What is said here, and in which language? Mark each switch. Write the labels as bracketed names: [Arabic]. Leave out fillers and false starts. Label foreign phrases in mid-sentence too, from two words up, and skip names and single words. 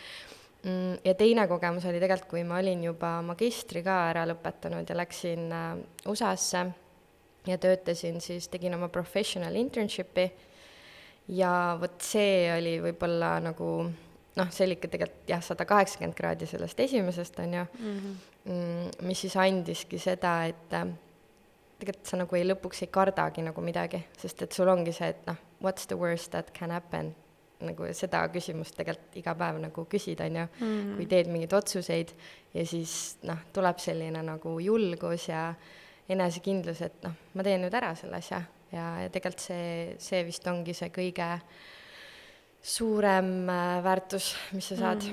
[Estonian] Ja teine kogemus oli tegelikult, kui ma olin juba magistri ka ära lõpetanud ja läksin USA-sse ja töötasin, siis tegin oma [English] professional internshipi [Estonian] ja vot see oli võib-olla nagu, see oli ikka tegelikult 180 kraadi sellest esimesest on ju, mis siis andiski seda, et tegelikult sa nagu lõpuks ei kardagi nagu midagi, sest et sul ongi see, et [English] what's the worst that can happen, [Estonian] nagu seda küsimust tegelikult iga päev nagu küsid, on ju, kui teed mingeid otsuseid ja siis tuleb selline nagu julgus ja enesekindlus, et ma teen nüüd ära selle asja ja tegelikult see vist ongi see kõige suurem väärtus, mis sa saad.